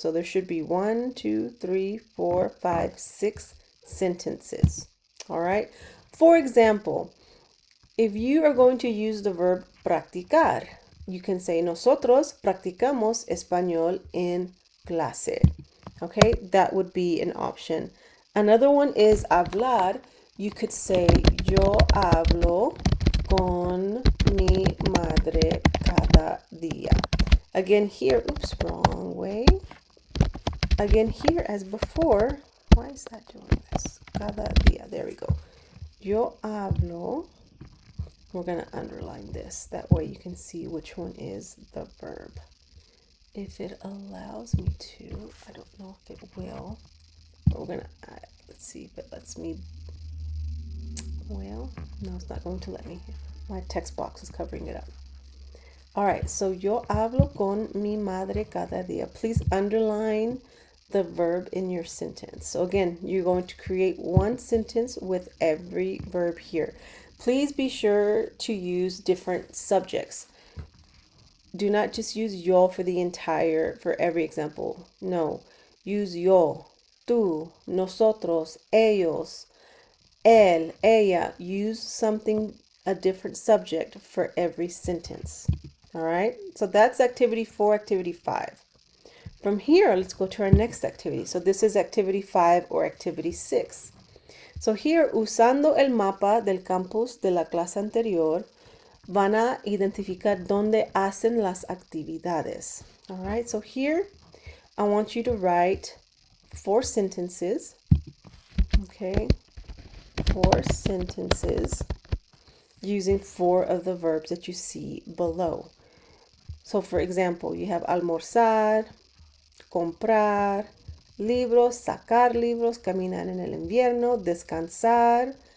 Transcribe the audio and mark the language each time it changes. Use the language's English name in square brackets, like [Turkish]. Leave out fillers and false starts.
[English] So there should be 1, 2, 3, 4, 5, 6 sentences. All right. For example, if you are going to use the verb practicar, you can say nosotros practicamos español en clase. Okay, that would be an option. Another one is hablar. You could say yo hablo con mi madre cada día. Again here, oops, wrong way. Again here as before. Why is that doing this? [Spanish] Cada día, there we go. Yo hablo. [English] We're going to underline this. That way you can see which one is the verb. If it allows me to, I don't know if it will. But we're going to, let's see if it lets me. Well, no, it's not going to let me. My text box is covering it up. All right, so yo hablo con mi madre cada día. Please underline the verb in your sentence. So again, you're going to create one sentence with every verb here. Please be sure to use different subjects. Do not just use yo for every example. No, use yo, tú, nosotros, ellos, él, ella. Use a different subject for every sentence. All right, so that's activity 4, activity 5. From here, let's go to our next activity. So this is activity 5 or activity 6. [Spanish] So here, usando el mapa del campus de la clase anterior, van a identificar dónde hacen las actividades. [English] All right, so here, I want you to write 4 sentences. Okay, 4 sentences using 4 of the verbs that you see below. So for example, you have almorzar, comprar, libros, sacar libros, caminar en el invierno, descansar.